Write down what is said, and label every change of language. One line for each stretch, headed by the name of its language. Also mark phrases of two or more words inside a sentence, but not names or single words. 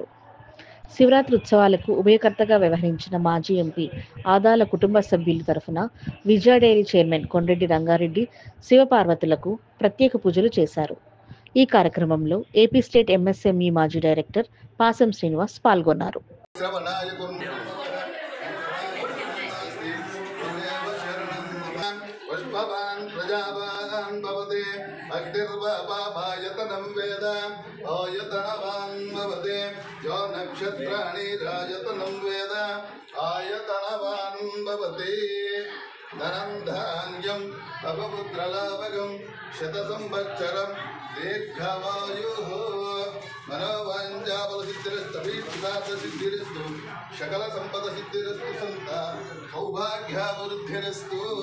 Telugu: శివరాత్రి ఉత్సవాలకు ఉభయకర్తగా వ్యవహరించిన మాజీ ఎంపీ ఆదాల కుటుంబ సభ్యుల తరఫున విజయ డైరీ చైర్మన్ కొండ్రెడ్డి రంగారెడ్డి శివపార్వతులకు ప్రత్యేక పూజలు చేశారు. ఈ కార్యక్రమంలో ఏపీ స్టేట్ ఎంఎస్ఎంఈ మాజీ డైరెక్టర్ పాసం శ్రీనివాస్ పాల్గొన్నారు.
Sanskrit: पुष्पवान् प्रजावान् भवते अग्निर्वापायतनं वेद आयतनवान् भवते यो नक्षत्राणि रायतनं वेद आयतनवान् भवते धनं धान्यम् अपपुत्रलाभकं शतसंवत्सरं दीर्घमायुः मनोवाञ्छाफलसिद्धिरस्तु सकलसम्पदसिद्धिरस्तु सन्ता सौभाग्याभिवृद्धिरस्तु।